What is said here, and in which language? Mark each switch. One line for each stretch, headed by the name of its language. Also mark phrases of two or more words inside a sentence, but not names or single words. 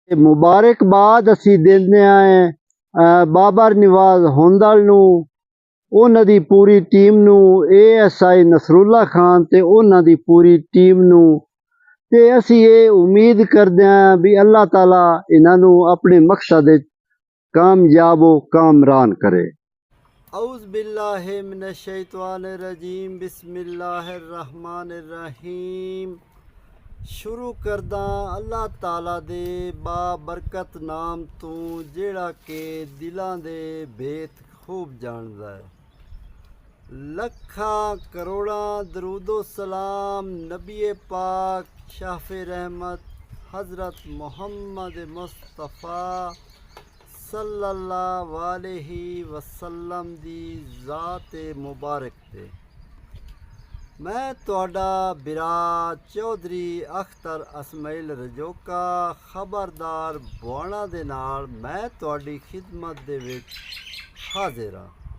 Punjabi: ਮੁਬਾਰਕਬਾਦ ਅਸੀਂ ਦਿੰਦੇ ਆਂ ਬਾਬਰ ਨਿਵਾਜ਼ ਹੁੰਦਲ ਨੂੰ, ਉਹਨਾਂ ਦੀ ਪੂਰੀ ਟੀਮ ਨੂੰ, ASI ਨਸਰੁੱਲਾ ਖਾਨ ਤੇ ਉਹਨਾਂ ਦੀ ਪੂਰੀ ਟੀਮ ਨੂੰ। ਤੇ ਅਸੀਂ ਇਹ ਉਮੀਦ ਕਰਦੇ ਹਾਂ ਵੀ ਅੱਲਾਹ ਤਾਲਾ ਇਹਨਾਂ ਨੂੰ ਆਪਣੇ ਮਕਸਦ ਵਿੱਚ ਕਾਮਯਾਬੋ ਕਾਮਰਾਨ करे।
Arabic: أعوذ بالله من الشيطان الرجيم، بسم الله الرحمن الرحيم.
Punjabi: ਸ਼ੁਰੂ ਕਰਦਾ ਅੱਲਾਹ ਤਾਲਾ ਦੇ ਬਾਬਰਕਤ ਨਾਮ ਤੋਂ ਜਿਹੜਾ ਕੇ ਦਿਲਾਂ ਦੇ ਭੇਤ ਖ਼ੂਬ ਜਾਣਦਾ ਹੈ। ਲੱਖਾਂ ਕਰੋੜਾਂ ਦਰੂਦੋ ਸਲਾਮ ਨਬੀ ਪਾਕ ਸ਼ਾਫ਼ੇ ਰਹਿਮਤ ਹਜ਼ਰਤ ਮੁਹੰਮਦ ਮੁਸਤਫ਼ਾ
Arabic: صلى الله عليه وسلم
Punjabi: ਦੀ ਜ਼ਾਤ ਮੁਬਾਰਕ ਤੇ। ਮੈਂ ਤੁਹਾਡਾ ਵੀਰਾ ਚੌਧਰੀ ਅਖ਼ਤਰ ਅਸਮਾਇਲ ਰਜੋਕਾ ਖ਼ਬਰਦਾਰ ਬੁਆਣਾ ਦੇ ਨਾਲ ਮੈਂ ਤੁਹਾਡੀ ਖ਼ਿਦਮਤ ਦੇ ਵਿਚ ਹਾਜ਼ਿਰ ਹਾਂ।